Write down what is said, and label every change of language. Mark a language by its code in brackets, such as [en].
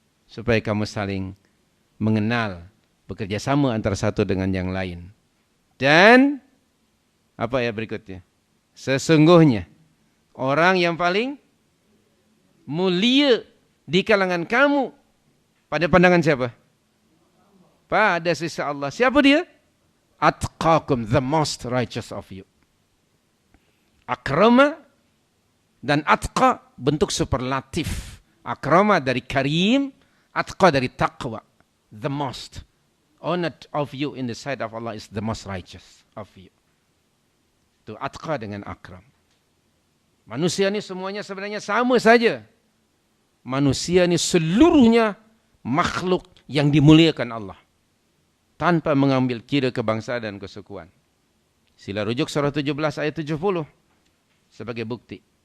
[ms] Supaya kamu saling mengenal, bekerja sama antara satu dengan yang lain. Dan apa ya berikutnya? Sesungguhnya orang yang paling mulia di kalangan kamu pada pandangan siapa? Pada sisi Allah. Siapa dia? [en] Atqakum, the most righteous of you. [ms] Akrama dan atqa bentuk superlatif. Akrama dari karim, atqa dari taqwa. [en] The most honored of you in the sight of Allah is the most righteous of you. [ms] Itu atqa dengan akram. Manusia ni semuanya sebenarnya sama saja. Manusia ni seluruhnya makhluk yang dimuliakan Allah. Tanpa mengambil kira kebangsaan dan kesukuan. Sila rujuk surah 17 ayat 70 sebagai bukti.